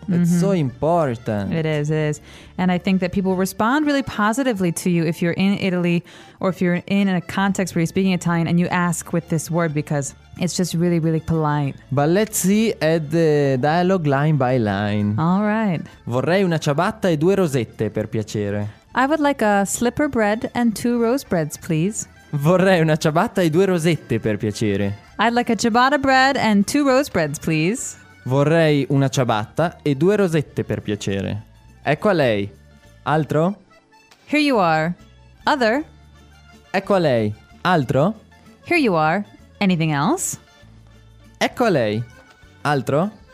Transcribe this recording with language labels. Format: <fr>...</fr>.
<en>It's mm-hmm. so important. It is. And I think that people respond really positively to you if you're in Italy or if you're in a context where you're speaking Italian and you ask with this word because it's just really, really polite. But let's see at the dialogue line by line. All right.</en> <it>Vorrei una ciabatta e due rosette, per piacere.</it> <en>I would like a slipper bread and two rose breads, please.</en> <it>Vorrei una ciabatta e due rosette, per piacere.</it> <en>I'd like a ciabatta bread and two rose breads, please.</en> <it>Vorrei una ciabatta e due rosette, per piacere. Ecco a lei. Altro?</it> <en>Here you are. Other?</en> <it>Ecco a lei. Altro?</it> <en>Here you are. Anything else?</en> <it>Ecco a lei. Altro?</it>